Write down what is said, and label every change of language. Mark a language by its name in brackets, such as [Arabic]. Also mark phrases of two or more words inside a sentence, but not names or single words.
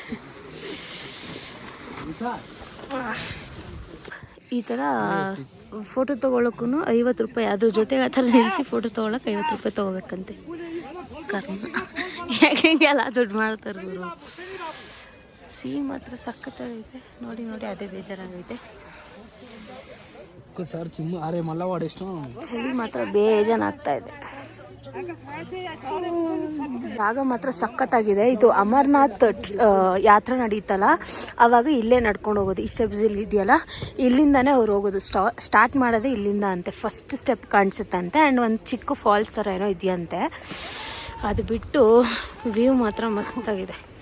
[Kannada] ಈ ಥರ ಫೋಟೋ ತೊಗೊಳಕ್ಕೂ 50 ರೂಪಾಯಿ. ಅದ್ರ ಜೊತೆಗೆ ಆ ಥರ ನಿಲ್ಲಿಸಿ ಫೋಟೋ ತೊಗೊಳಕ್ಕೆ 50 ರೂಪಾಯಿ ತೊಗೋಬೇಕಂತೆ. ಕರ್ಮ ಹೆಂಗೆಲ್ಲ ದುಡ್ಡು ಮಾಡ್ತಾರೆ ಗುರು. ಸೀನ್ ಮಾತ್ರ ಸಖತ್ತಾಗೈತೆ. ನೋಡಿ ಅದೇ ಬೇಜಾರಾಗೈತೆ. [Telugu] ఒక్కసారి చిమ్ము అరే మళ్ళా వాడేసిన [Kannada] ಚಳಿ ಮಾತ್ರ ಬೇಜಾನ್ ಆಗ್ತಾ ಇದೆ. ಜಾಗ ಮಾತ್ರ ಸಖತ್ತಾಗಿದೆ. ಇದು ಅಮರ್ನಾಥ್ ಯಾತ್ರೆ ನಡೀತಲ್ಲ ಆವಾಗ ಇಲ್ಲೇ ನಡ್ಕೊಂಡು ಹೋಗೋದು. ಈ ಸ್ಟೆಪ್ಸ್ ಇಲ್ಲಿ ಇದೆಯಲ್ಲ ಇಲ್ಲಿಂದಾನೇ ಅವ್ರು ಹೋಗೋದು. ಸ್ಟಾರ್ಟ್ ಮಾಡೋದೇ ಇಲ್ಲಿಂದ ಅಂತೆ. ಫಸ್ಟ್ ಸ್ಟೆಪ್ ಕಾಣಿಸುತ್ತಂತೆ ಆ್ಯಂಡ್ ಒಂದು ಚಿಕ್ಕ ಫಾಲ್ಸ್ ಥರ ಏನೋ ಇದೆಯಂತೆ. ಅದು ಬಿಟ್ಟು ವ್ಯೂ ಮಾತ್ರ ಮಸ್ತಾಗಿದೆ.